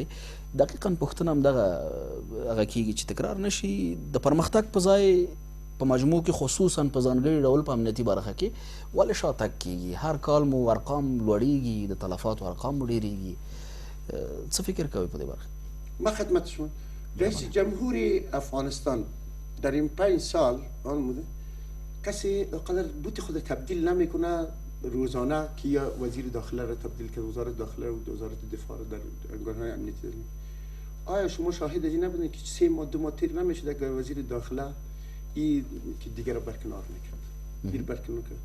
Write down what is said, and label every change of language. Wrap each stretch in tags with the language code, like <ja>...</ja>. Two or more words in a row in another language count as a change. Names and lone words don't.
<ps>دقیقاً پوښتنه هم هغه کېږي چې تکرار نشي، د پرمختګ په ځای په مجموع کې خصوصا په ځانګړي ډول په امنیتي برخه کې ولې شاتګ کېږي؟ هر کال مو ارقام لوړېږي، د تلفاتو ارقام مو ډېرېږي. څه فکر کوئ په دې برخه؟</ps> <fa>ما خدمت شما رئیس جمهور افغانستان در این 5 سال کسی قدر بوت خود تبدیل نمیکنه روزانه که یا وزیر داخله را تبدیل کرد، وزارت داخله و وزارت دفاع را در ارگان‌های امنیتی داریم. آیا شما شاهد از این نبودین که 3 ماه 2 ماه تیر نمیشد که وزیر داخله این که دیگر را برکنار میکرد، این برکنار کرد؟</fa>